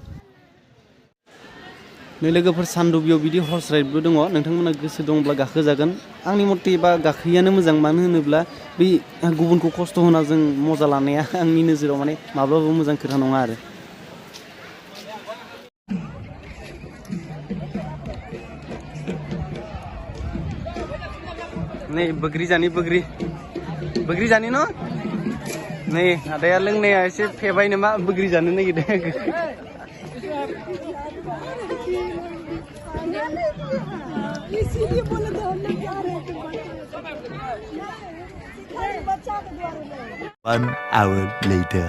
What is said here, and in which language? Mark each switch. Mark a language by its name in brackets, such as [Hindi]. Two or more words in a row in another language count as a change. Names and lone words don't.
[Bodo] नै लोगोफोर सानडुबियाव बिदि [English] horse ride बो [Bodo] दङ नोंथांमोना गोसो दंब्ला गाखोजागोन आंनि मथे बा गाखोयैयानो मोजां मानो होनोब्ला बै गुबुनखौ खस्थ' होना जों मजा लानाया आंनि नोजोराव माने माब्लाबाबो मोजां खोथा नङा आरो नै बोग्रि जानि न' नै आदाया लोंनाया एसे फेबाय नामा बोग्रि जानो नागिरदों [Hindi] इसीलिए बोले थे हम लोग जा रहे थे बच्चा के द्वारा [English] 1 hour later